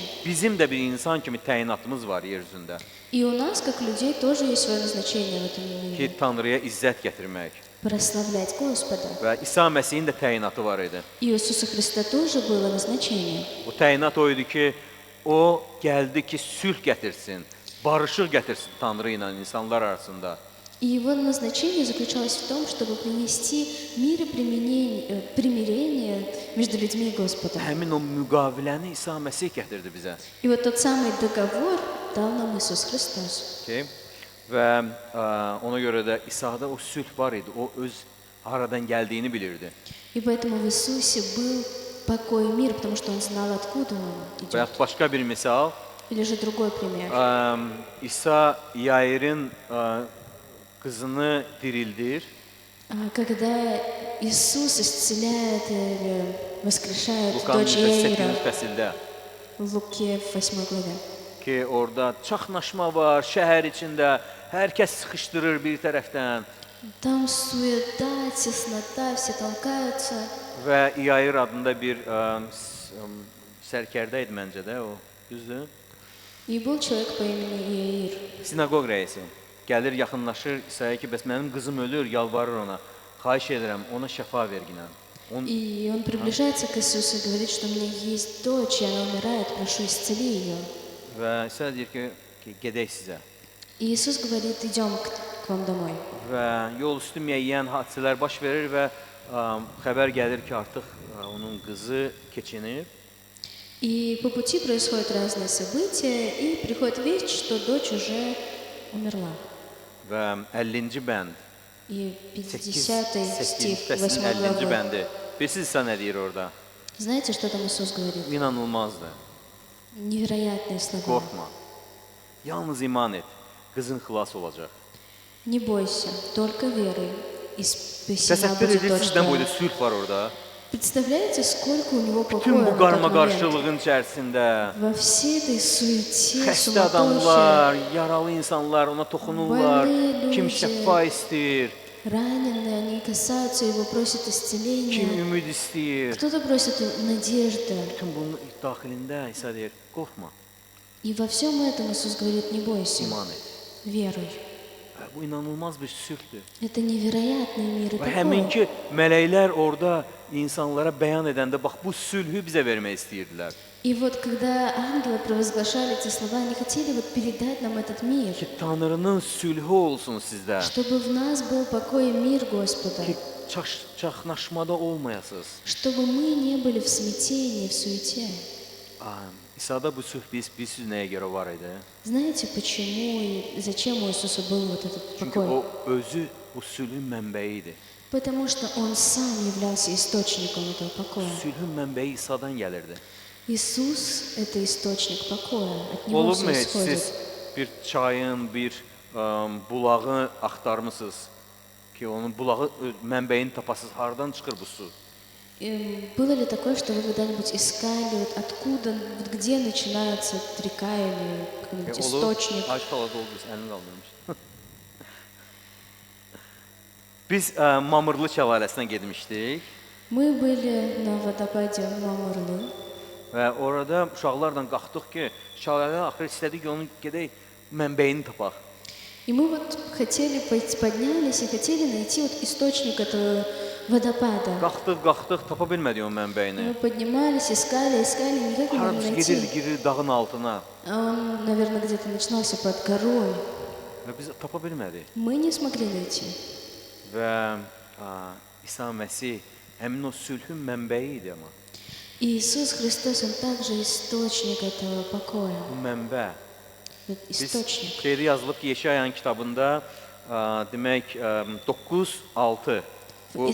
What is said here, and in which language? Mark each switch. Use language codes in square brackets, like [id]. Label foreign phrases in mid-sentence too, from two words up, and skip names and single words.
[az] Bizim də bir insan kimi təyinatımız var yer üzündə [ru] И у нас, как людей, тоже есть свое назначение в этом мире. [az] ki, Tanrıya izzət gətirmək. [ru] Прославлять Господа. [az] Və İsa Məsihin də təyinatı var idi. [ru] И у Иисуса Христа тоже было назначение. [az] O təyinat o idi ki, o gəldi ki, sülh gətirsin, barışıq gətirsin Tanrı ilə insanlar arasında. [ru] И его назначение заключалось в том, чтобы принести мир и примирение между людьми и Господом. [az] Həmin o müqaviləni İsa Məsih gətirdi bizə. [ru] И вот тот самый договор дал нам Иисус Христос. [az] Okay? Və ona görə də İsa'da o sülh var idi. O öz haradan gəldiyini bilirdi. [ru] И поэтому в Иисусе был покой и мир, потому что он знал, откуда он [az] Və [ru] идет. [az] yaxud başqa bir misal, [ru] Или же другой пример. [az] İsa Yair'in qızını dirildir [ru] Когда Иисус исцеляет или воскрешает [az] Luqanın [ru] дочь Яира [az] 8-ci fəsildə [ru] в Луке в 8 главе. [az] ki, orada çaxnaşma var, şəhər içində, hər kəs sıxışdırır bir tərəfdən [ru] Там суета, теснота, все толкаются. [az] və Yair adında bir sərkərdə idi məncə də o, düzdür? [ru] И был человек по имени Яир. [az] Sinaqoq rəisi gəlir, yaxınlaşır İsa'ya ki, bəs mənim qızım ölür, yalvarır ona. Xahiş edirəm, ona şəfa verginən. [ru] И он приближается к Иисусу и говорит, что у меня есть дочь, и она умирает, прошу, исцели ее. [az] Və İsa deyir ki, gedək sizə. [ru] И Иисус говорит, идем к вам домой. [az] Və yol üstü müəyyən hadisələr baş verir və xəbər gəlir ki, artıq onun qızı keçinib. [ru] И по пути происходят разные события, и приходит весть, что дочь уже умерла. [az] Və 50-ci bənd, [ru] И 8 50 стих, [az] fəslin 8 50-ci [ru] главы. [az] bəndi. Bilirsiniz İsa nə deyir orada? [ru] Знаете, что там Иисус говорит? [az] İnanılmazdır. [ru] Невероятные слова. [az] Qorxma. Yalnız iman et. Qızın xilas olacaq. [ru] Не бойся, только веруй, и спасена [az] Təsəvvür [ru] будет [az] edirsiniz, [ru] дочь [az] sizdən boyda [ru] твоя. [az] sülh var orada. [ru] Представляете, сколько у него [az] Tüm [ru] покоя [az] bu [ru] в этот момент? [az] qarma-qarşılığın içərisində [ru] Во всей этой суете, [az] xəstə [ru] суматохе, [az] adamlar, yaralı insanlar ona toxunurlar. [ru] Больные [az] Kim [ru] люди. [az] şəfa istəyir, [ru] раненые, они касаются его, просят [az] kim [ru] исцеления. [az] ümid istəyir. [ru] Кто-то просит надежды. [az] Bütün bunun daxilində İsa deyir, qorxma, [ru] И во всем этом Иисус говорит, не бойся, [az] iman et. [ru] веруй. [az] Bu inanılmaz bir sülhdür. [ru] Это невероятный мир и [az] Və [ru] покой. [az] həminki mələklər orada insanlara bəyan edəndə bax bu sülhü bizə vermək istəyirdilər. [ru] И вот когда ангелы провозглашали эти слова, они хотели вот передать нам этот мир, [az] Ki Tanrının sülhü olsun sizdə. [ru] чтобы в нас был покой и мир Господа, [az] Ki çaxnaşmada olmayasınız. [ru] чтобы мы не были в smятении, в суете. [az] İsa'da bu sülh bilirsiniz nəyə görə var idi? [ru] Знаете, почему и зачем у Иисуса был вот этот [az] Çünki [ru] покой? [az] o özü bu sülhün mənbəyi idi. [ru] Потому что Он сам являлся источником этого покоя. [az] Sülhün mənbəyi İsa'dan gəlirdi. [ru] Иисус – это источник покоя, от Него [az] Olubmu [ru] все [az] heç [ru] исходит. [az] siz bir çayın, bir bulağı axtarmısınız ki, onun bulağı mənbəyini tapasınız, hardan çıxır bu su? [ru] Было ли такое, что вы когда-нибудь искали, вот откуда, вот где начинается вот река или какой-нибудь источник? [az] Ac halada oldu, biz əlini qaldırmış. Biz Mamırlı şəlaləsinə getmişdik [ru] Мы были на водопаде Мамурлы, [az] və orada uşaqlarla qalxdıq ki, şəlalə axır istədik ki, onun gedək mənbəyini tapaq. [ru] И мы вот хотели, поднялись и хотели найти вот источник этого водопада. [az] Qalxdıq, tapa bilmədik o mənbəyini. [ru] Мы поднимались, искали, никак не могли [az] Harabısı [ru] найти. [az] girir dağın altına [ru] А он, наверное, где-то начинался под горой. [az] və biz tapa bilmədik. [ru] Мы не смогли найти. [az] Və İsa Məsih həmin o sülhün mənbəyi idi amma. [ru] И Иисус Христос, Он также источник этого покоя. [az] Bu mənbə. [ru] Вот [az] Biz [ru] источник. [az] şeydə yazılıb ki, Yeşayanın kitabında demək 9:6 bu